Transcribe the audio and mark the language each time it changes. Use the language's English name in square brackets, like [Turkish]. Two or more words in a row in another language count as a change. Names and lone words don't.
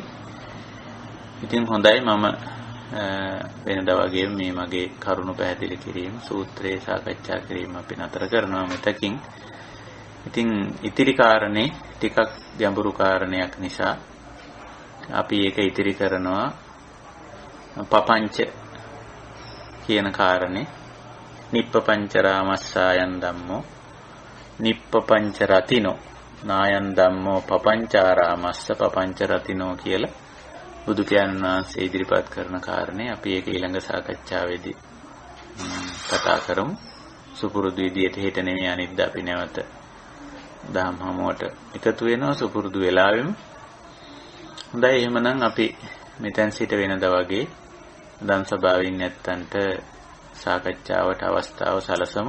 [Sinhala] ඉතින් හොඳයි මම වෙනදා වගේ මේ මගේ කරුණු පැහැදිලි කිරීම සූත්‍රයේ සාකච්ඡා කිරීම අපි නතර කරනවා මෙතකින්. ඉතින් ඉතිරි කාරණේ ටිකක් ගැඹුරු කාරණයක් නිසා අපි ඒක ඉතිරි කරනවා පපංච කියන කාරණේ. [Pali] නිප්පපංච රාමස්සායන් ධම්මෝ නිප්පපංච රතිනෝ නායන් ධම්මෝ පපංචාරාමස්ස පපංච රතිනෝ [Sinhala] කියලා බුදු පියාණන් වහන්සේ ඉදිරිපත් කරන කාරණේ අපි ඒක ඊළඟ සාකච්ඡාවේදී කතා කරමු. සුපුරුදු විදියට හෙට නෙමෙයි අනිද්දා අපි නැවත දහම් හමුවට එකතු වෙනවා සුපුරුදු වෙලාවෙම. හොඳයි එහෙමනම් අපි මෙතෙන් සිට වෙනදා වගේ දන් සභාවින් නැත්තන්ට සාකච්ඡාවට අවස්ථාව සලසමු.